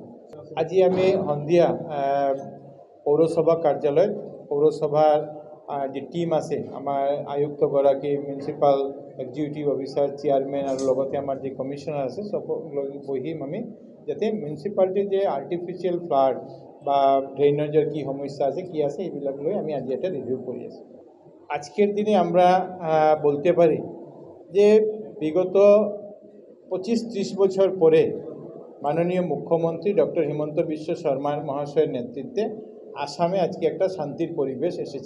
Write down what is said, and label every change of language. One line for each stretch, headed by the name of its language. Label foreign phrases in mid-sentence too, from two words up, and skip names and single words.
Assamese: আজি আমি সন্ধিয়া পৌৰসভা কাৰ্যালয়ত পৌৰসভাৰ যি টিম আছে, আমাৰ আয়ুক্তগৰাকী,
English: Municipal Executive Officer,
Assamese: চেয়াৰমেন আৰু লগতে আমাৰ যি কমিশ্যনাৰ আছে চব বহিম আমি, যাতে মিউনিচিপালিটিৰ যে
English: artificial flood
Bangla: বা ড্রেনেজের কি সমস্যা
Assamese: আছে কি আছে এইবিলাক লৈ
Bangla: আমি আজি একটা রিভিউ করে আছি। আজকের দিনে আমরা বলতে পারি যে বিগত 25-30 বছর পরে মাননীয় মুখ্যমন্ত্রী ডক্টর হিমন্ত বিশ্ব শর্মা মহাশয়ের নেতৃত্বে আসামে আজকে একটা শান্তির পরিবেশ এসেছে।